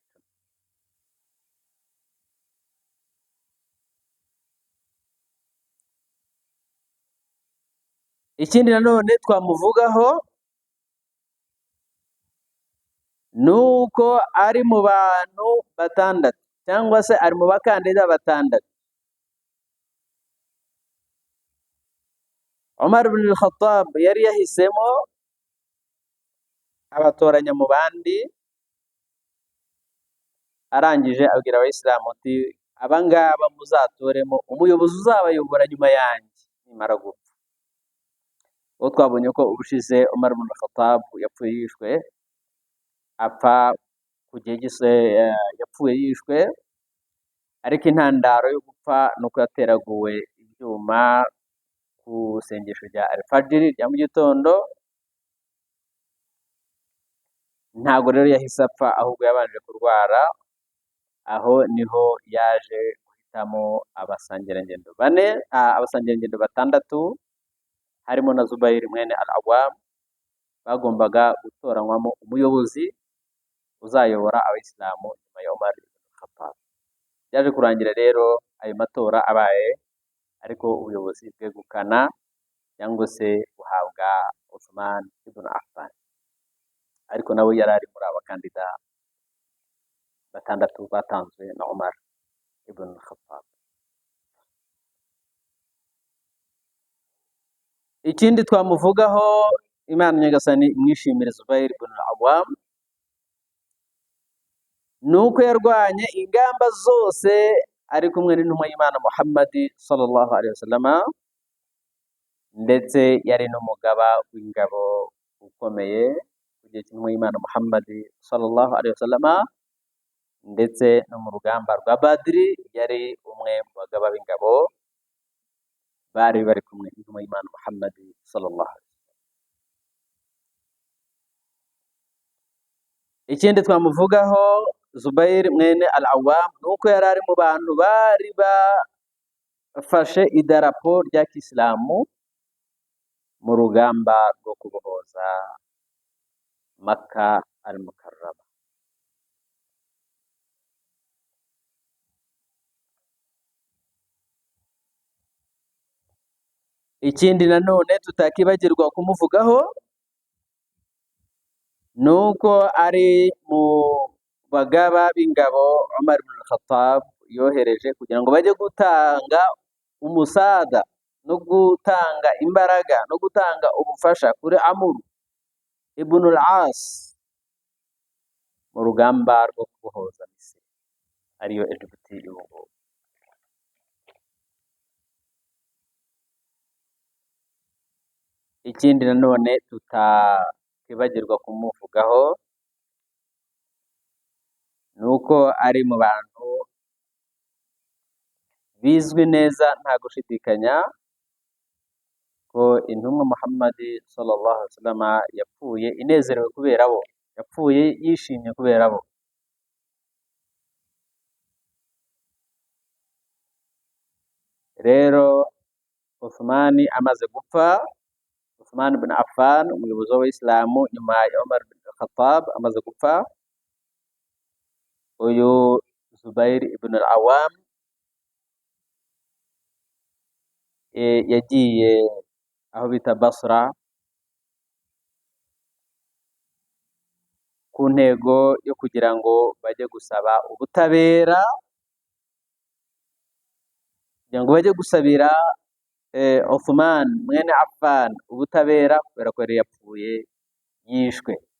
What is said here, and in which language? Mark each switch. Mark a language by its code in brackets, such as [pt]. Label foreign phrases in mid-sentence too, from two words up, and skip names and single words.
[rw] Ikindi nanone twamuvugaho nuko ari mu bantu 6 cyangwa se ari mu bakandida 6 Umar ibn al-Khattab yari yahisemo abatoranya mu bandi, arangije abwira abayisilamu ati abangaba muzatoremo umuyobozi uzabayobora nyuma yanjye nimara gupfa. Uwo twabonye ko ubushize Umar ibn al-Khattab yapfuye yishwe, apfa kugegise, yapfuye yishwe, ariko intandaro yo gupfa nuko yateraguwe ibyuma ku sengesho rya al-Fajr rya mu gitondo. Ntago rero yahise apfa, ahubwo yabanje kurwara, aho niho yaje guhitamo abasangirangendo 6 harimo na Zubair mwene al-Awwam, bagombaga gutoranywamo umuyobozi uzayobora abayisilamu nyuma ya Umar ibn al-Khattab. Yaje kurangira rero ayo matora abaye, ariko ubuyobozi bwegukana cyangwa se buhabwa Uthman ibn Affan, ariko nawe yari ari muri abakandida 6 batanzwe na Umar ibn al-Khattab. Ikindi twamuvugaho, Imana nyagasani imwishimire Zubair ibn al-Awwam, nuko yarwanye ingamba zose ari kumwe n'intumwa y'Imana Muhammad [ar] صلى الله عليه وسلم, [rw] ndetse yari n'umugaba w'ingabo ukomeye kugiye cy'intumwa y'Imana Muhammad [ar] صلى الله عليه وسلم, [rw] ndetse no mu rugamba rwa Badri yari umwe mu bagaba b'ingabo, bari bari kumwe n'intumwa y'Imana Muhammad [ar] صلى الله عليه وسلم. [rw] Ikindi twamuvugaho Zubair mwene al-Awwam nuko yari ari mu bantu bari bafashe idarapo rya Kisilamu mu rugamba rwo kubohoza Makka al-Mukarrama. Ikindi nanone tutakibagirwa kumuvugaho nuko ari mu bagaba b'ingabo Umar ibn al-Khattab yohereje kugira ngo bajye gutanga umusada no gutanga imbaraga no gutanga ubufasha kuri Amr ibn al-As mu rugamba rwo kubohoza Misiri ariyo Egiputa y'ubu. Ikindi nanone tutakibagirwa kumuvugaho nuko ari mu bantu bizwi neza nta gushidikanya ko intumwa Muhammad [ar] صلى الله عليه وسلم [rw] yapfuye inezerewe kubera bo, yapfuye yishimye kubera bo. Rero Uthman amaze gupfa, Uthman ibn Affan umuyobozi w'Abayisilamu nyuma ya Umar ibn Khattab amaze gupfa, uyu Zubair ibn al-Awwam yagiye aho bita Basra ku ntego yo kugira ngo bajye gusaba ubutabera, kugira ngo bajye gusabira Uthman mwene Affan ubutabera kubera ko yari yapfuye yishwe,